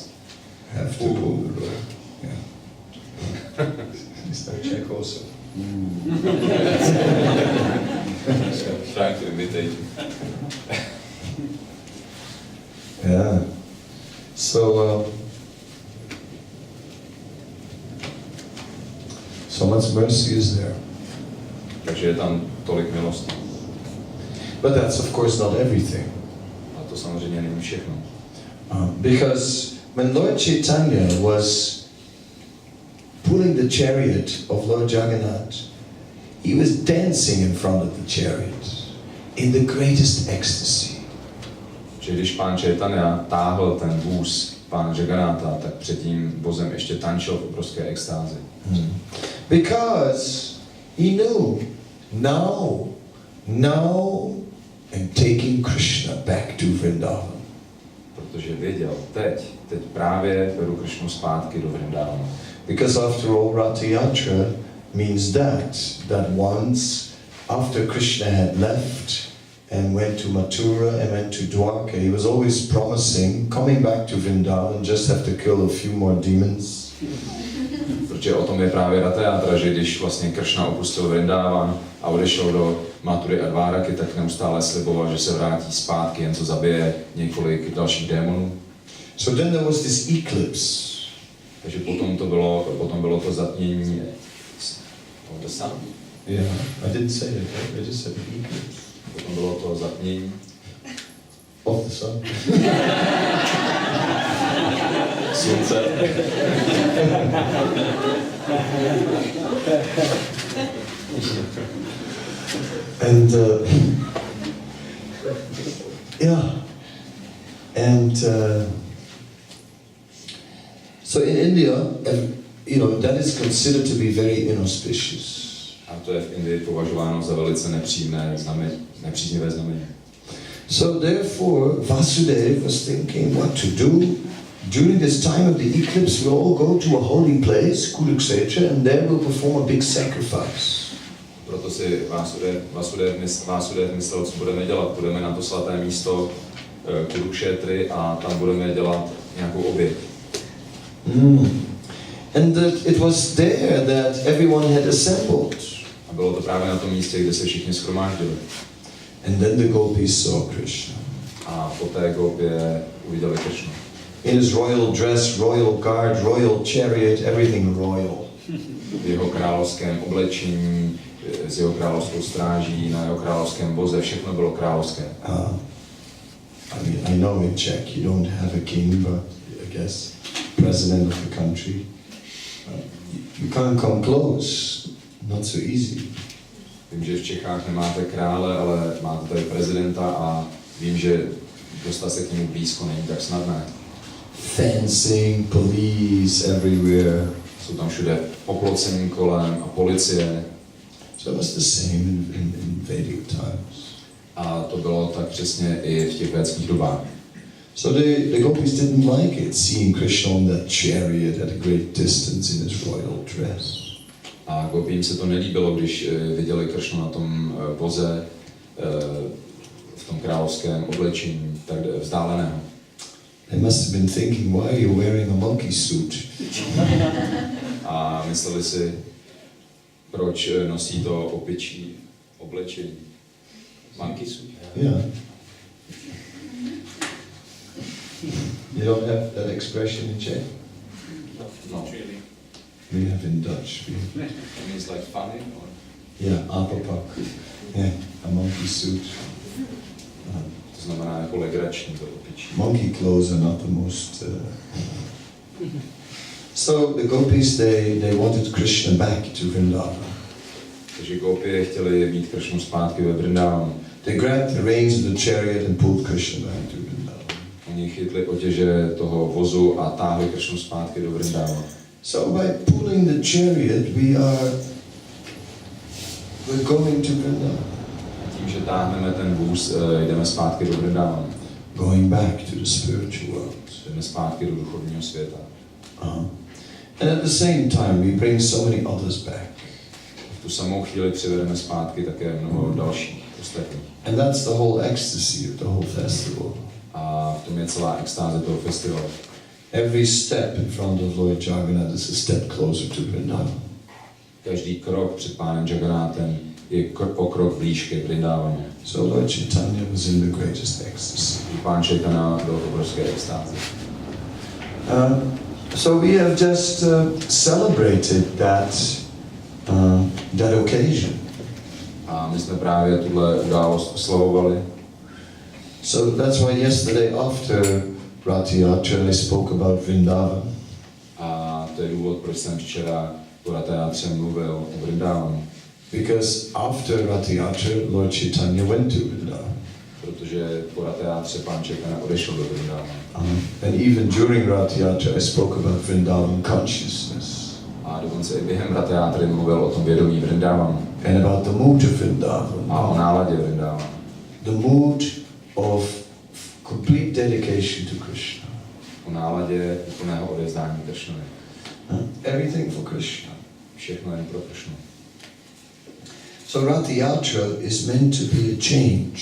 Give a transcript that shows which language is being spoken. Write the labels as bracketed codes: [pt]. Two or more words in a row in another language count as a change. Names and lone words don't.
[en] have to pull the rope. Yeah. Mr. Czech also. Trying to imitate you. Yeah. So much mercy is there. [cs] Takže je tam tolik milosti. [en] But that's of course not everything. [cs] A to samozřejmě není všechno. [en] Because when Lord Chaitanya was pulling the chariot of Lord Jagannath, he was dancing in front of the chariot in the greatest ecstasy. [cs] Že když pán Chaitanya táhl ten vůz pána Jagannatha, tak před tím vozem ještě tančil v obrovské extázi. [en] Because he knew now I'm taking Krishna back to Vrindavan. [cs] Protože věděl, teď právě beru Krishnu zpátky do Vrindavanu. [en] Because after all, Ratha Yatra means that once after Krishna had left and went to Mathura and went to Dwarka, he was always promising coming back to Vrindavan, just have to kill a few more demons. [cs] Protože o tom je právě Ratha Yatra, že když vlastně Krishna opustil Vrindavan a odešel do Mathury a Dváraky, tak neustále sliboval, že se vrátí zpátky, jen co zabije několik dalších démonů. [en] So then there was this eclipse. [cs] Takže potom bylo to zatmění [en] of the sun. Yeah, I didn't say that, right? I just said eclipse. [cs] Potom bylo to zatmění [en] Of the sun. [cs] slunce. [en] And yeah, and so in India, that is considered to be very inauspicious. [cs] A to je v Indii považováno za velice nepříznivé znamení. [en] So therefore, Vasudeva was thinking what to do. During this time of the eclipse, we'll all go to a holy place, Kurukshetra, and there we'll perform a big sacrifice. [cs] Proto si Vásudev myslel, co budeme dělat. Budeme na to svaté místo Kurukšetry a tam budeme dělat nějakou oběť. [en] And it was there that everyone had assembled. [cs] A bylo to právě na tom místě, kde se všichni shromáždili. [en] And then the gopis saw Krishna. [cs] A poté gopie uviděli Krishnu. [en] In his royal dress, royal guard, royal chariot, everything royal. [cs] V jeho královském oblečení, s jeho královskou stráží, na jeho královském voze, všechno bylo královské. [en] I know in Czech you don't have a king, but I guess president of the country. You can't come close, not so easy. [cs] Vím, že v Čechách nemáte krále, ale máte tady prezidenta a vím, že dostat se k němu blízko není tak snadné. [en] Fencing, police everywhere. [cs] Jsou tam všude oplocení kolem a policie. [en] So it was the same in Vedic times. [cs] A to bylo tak přesně i v těch védských dobách. [en] So the gopis didn't like it, seeing Krishna on that chariot at a great distance in his royal dress. [cs] A gopím se to nelíbilo, když viděli Krishnu na tom voze, v tom královském oblečení, tak vzdáleného. [en] They must have been thinking, why are you wearing a monkey suit? [cs] A mysleli si, proč nosí to opičí oblečení. [en] Monkey suit. Yeah. You don't have that expression in Czech? No. We have in Dutch. It means like funny? Or? Yeah, apapak. Yeah, a monkey suit. [cs] To znamená jako legrační to opičí. [en] Monkey clothes are not the most... So the gopis, they wanted Krishna back to Vrindavan. [cs] Takže gopie chtěli mít Krishnu zpátky ve Vrindavanu. [en] They grabbed the reins of the chariot and pulled Krishna back to Vrindavan. [cs] Oni chytli otěže toho vozu a táhli Krishnu zpátky do Vrindavanu. [en] So by pulling the chariot, we're going to Vrindavan. [cs] Tím, že táhneme ten vůz, jdeme zpátky do Vrindavanu. [en] Going back to the spiritual world. [cs] Jdeme zpátky do duchovního světa. [en] And at the same time, we bring so many others back. [cs] V tu samou chvíli přivedeme zpátky také mnoho dalších ostatních. [en] And that's the whole ecstasy of the whole festival. [cs] A v tom je celá extáze toho festivalu. [en] Every step in front of Lord Jagannath is a step closer to Vrindavan. [cs] Každý krok před pánem Jagannathem je o krok blíž ke Vrindavanu. [en] So Lord Chaitanya was in the greatest ecstasy. [cs] Pán Chaitanya byl v obrovské extázi. [en] So we have just celebrated that occasion. [cs] A my jsme právě tuhle událost oslavovali. [en] So that's why yesterday after Ratha Yatra I spoke about Vrindavan. [cs] A to je důvod, proč jsem včera po Ratha Yatře mluvil o Vrindavanu. [en] Because after Ratha Yatra, Lord Chaitanya went to Vrindavan. [cs] Protože po Ratha Yatře pán Chaitanya odešel do Vrindavanu. [en] And even during Ratha Yatra I spoke about Vrindavan consciousness. [cs] A dokonce i během Ratha Yatry mluvil o tom vědomí Vrindavanu. [en] And about the mood of Vrindavan. [cs] A o náladě Vrindavanu. [en] The mood of complete dedication to Krishna. [cs] O náladě úplného odevzdání Krishnovi. [en] Everything for Krishna. [cs] Všechno jen pro Krishnu. [en] So Ratha Yatra is meant to be a change.